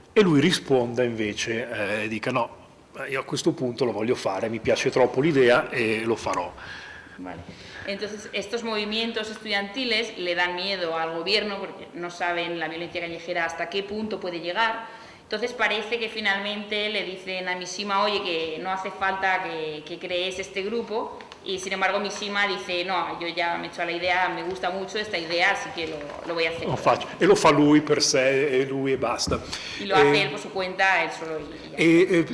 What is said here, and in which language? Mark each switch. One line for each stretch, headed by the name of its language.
Italian: E lui risponda invece, dica no, io a questo punto lo voglio fare, mi piace troppo l'idea e lo farò.
Spanish: Vale. Entonces, estos movimientos estudiantiles le dan miedo al gobierno porque no saben la violencia callejera hasta qué punto puede llegar. Entonces parece que finalmente le dicen a Mishima, oye, que no hace falta que crees este grupo, y sin embargo Mishima dice, no, yo ya me he hecho la idea, me gusta mucho esta idea, así que lo voy a hacer.
Italian: Lo faccio. E lo fa lui per sé, e lui e basta.
Spanish: Y lo hace él por su cuenta, él solo y ya.